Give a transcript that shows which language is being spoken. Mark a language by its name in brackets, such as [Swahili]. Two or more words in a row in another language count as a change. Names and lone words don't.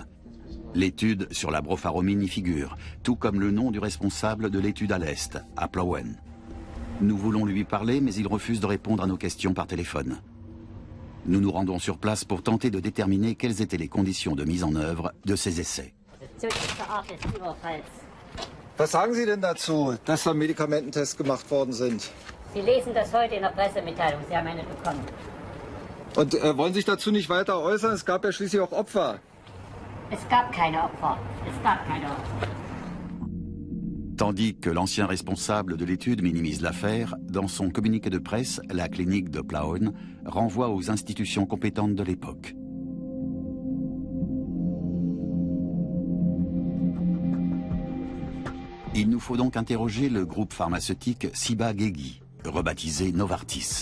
[French] L'étude sur la brofaromine y figure, tout comme le nom du responsable de l'étude à l'Est, à Plauen. Nous voulons lui parler, mais il refuse de répondre à nos questions par téléphone. Nous nous rendons sur place pour tenter de déterminer quelles étaient les conditions de mise en œuvre de ces essais. [German] Was sagen Sie denn dazu, dass da Medikamententests gemacht worden sind? Sie lesen das heute in der Pressemitteilung. Sie haben eine bekommen. Und wollen sich dazu nicht weiter äußern? Es gab ja schließlich auch Opfer. Es gab keine Opfer. Es gab keine Opfer. [French] Tandis que l'ancien responsable de l'étude minimise l'affaire, dans son communiqué de presse, la clinique de Plauen renvoie aux institutions compétentes de l'époque. Il nous faut donc interroger le groupe pharmaceutique Ciba-Geigy, rebaptisé Novartis.